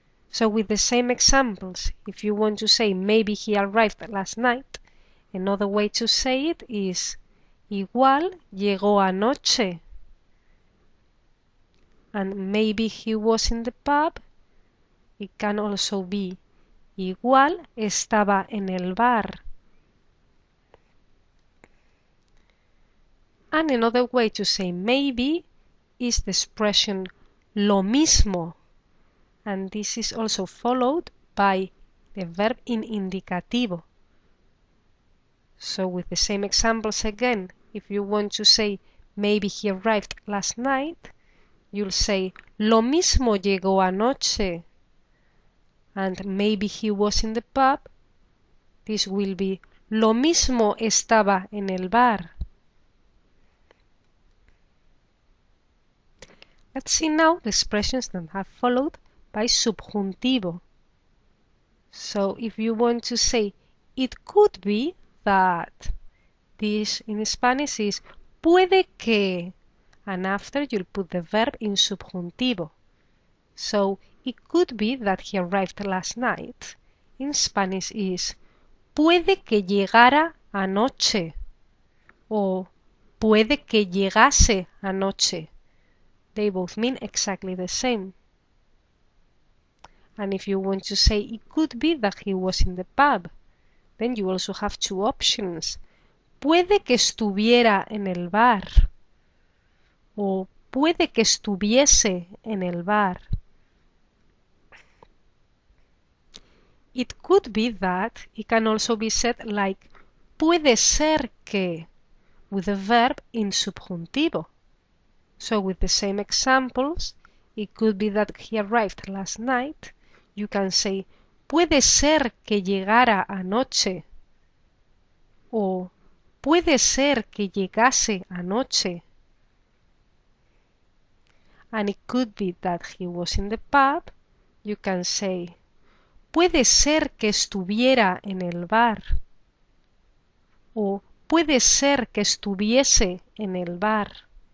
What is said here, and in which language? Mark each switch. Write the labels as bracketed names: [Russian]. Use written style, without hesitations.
[English] So with the same examples, if you want to say maybe he arrived last night, another way to say it is [Spanish] igual llegó anoche. [English] And maybe he was in the pub. It can also be [Spanish] igual estaba en el bar. [English] And another way to say maybe is the expression [Spanish] lo mismo. [English] And this is also followed by the verb in indicativo. So with the same examples again, if you want to say maybe he arrived last night, you'll say [Spanish] lo mismo llegó anoche. [English] And maybe he was in the pub. This will be [Spanish] lo mismo estaba en el bar. [English] Let's see now the expressions that have followed by subjuntivo. So if you want to say it could be that, this in Spanish is [Spanish] puede que, [English] and after you'll put the verb in subjuntivo. So it could be that he arrived last night. In Spanish is [Spanish] puede que llegara anoche o puede que llegase anoche. [English] They both mean exactly the same. And if you want to say it could be that he was in the pub, then you also have two options. [Spanish] Puede que estuviera en el bar o puede que estuviese en el bar. [English] It could be that, it can also be said like [Spanish] puede ser que, [English] with the verb in subjuntivo. So with the same examples, it could be that he arrived last night. You can say [Spanish] puede ser que llegara anoche o puede ser que llegase anoche. [English] And it could be that he was in the pub. You can say [Spanish] puede ser que estuviera en el bar o puede ser que estuviese en el bar.